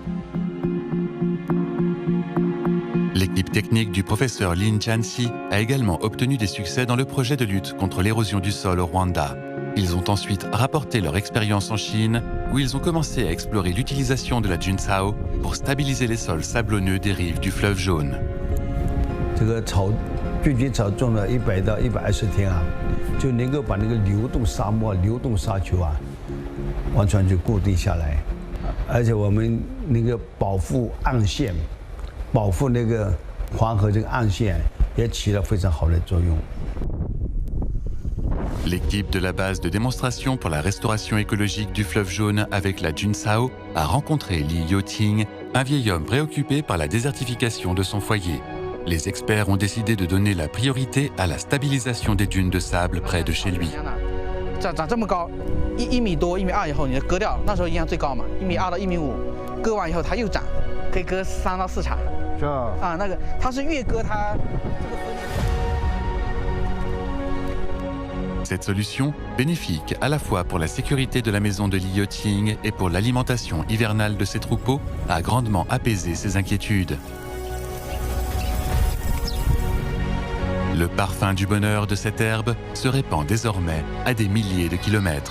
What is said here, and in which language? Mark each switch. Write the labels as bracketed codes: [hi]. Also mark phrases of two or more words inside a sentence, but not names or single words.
[fr] L'équipe technique du professeur Lin Jianxi a également obtenu des succès dans le projet de lutte contre l'érosion du sol au Rwanda. Ils ont ensuite rapporté leur expérience en Chine, où ils ont commencé à explorer l'utilisation de la Jinsao pour stabiliser les sols sablonneux des rives du fleuve Jaune. [zh] 这个草聚集草种了100到120天啊，就能够把那个流动沙漠、流动沙丘啊，完全就固定下来，而且我们能够保护岸线，保护那个黄河这个岸线，也起了非常好的作用。 [fr] L'équipe de la base de démonstration pour la restauration écologique du fleuve Jaune avec la Jinsao a rencontré Li Youting, un vieil homme préoccupé par la désertification de son foyer. Les experts ont décidé de donner la priorité à la stabilisation des dunes de sable près de chez lui. [zh] 长这么高，1米多、1米2以后，你割掉，那时候营养最高嘛，1米2到1米5，割完以后它又长，可以割3到4茬。是啊。啊，那个它是越割它。 [fr] Cette solution, bénéfique à la fois pour la sécurité de la maison de Li Youting et pour l'alimentation hivernale de ses troupeaux, a grandement apaisé ses inquiétudes. Le parfum du bonheur de cette herbe se répand désormais à des milliers de kilomètres.